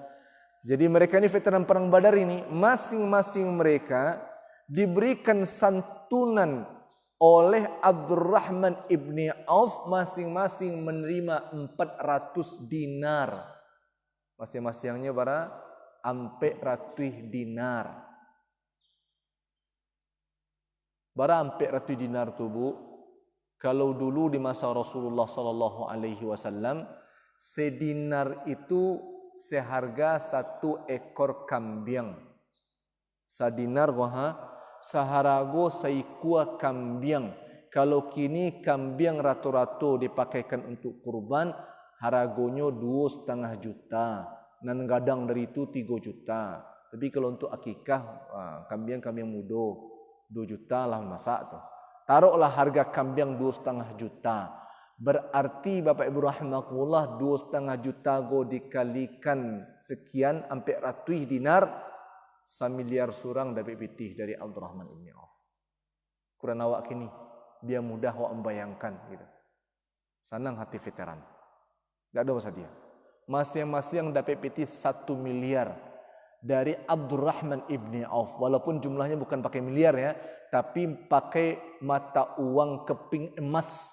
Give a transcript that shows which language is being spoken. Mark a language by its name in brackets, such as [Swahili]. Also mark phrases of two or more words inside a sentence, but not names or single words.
[Indonesian] Jadi mereka ini veteran perang Badar ini, masing-masing mereka diberikan santunan oleh Abdurrahman ibni Auf, masing-masing menerima 400 dinar. [Minangkabau] Masing-masingnya bara ampe ratuih dinar. Bara ampe ratuih dinar tu Bu, kalau dulu di masa Rasulullah [Arabic] صلى الله عليه وسلم, [Indonesian] sedinar itu seharga 1 ekor kambing. [Minangkabau] Sadinar goha saharago saikua kambing. Kalau kini kambing rata-rata dipakaikan untuk kurban, haragonyo 2,5 juta. Dan gadang dari itu 3 juta. Tapi kalau untuk akikah, kambing-kambing muda 2 juta lah masak tu. [Indonesian] Taruhlah harga kambing 2,5 juta. Berarti Bapak Ibu rahimakumullah 2,5 juta go dikalikan sekian sampai ratuih dinar, 1 miliar surang dapat pitih dari Abdurrahman ibn Auf. [Minangkabau] Kurang awak kini, biar mudah awak membayangkan gitu. [Indonesian] Senang hati veteran. Tak ada masa dia. Masing-masing dapat pitih 1 miliar dari Abdurrahman ibn Auf. Walaupun jumlahnya bukan pakai miliar ya, tapi pakai mata uang keping emas.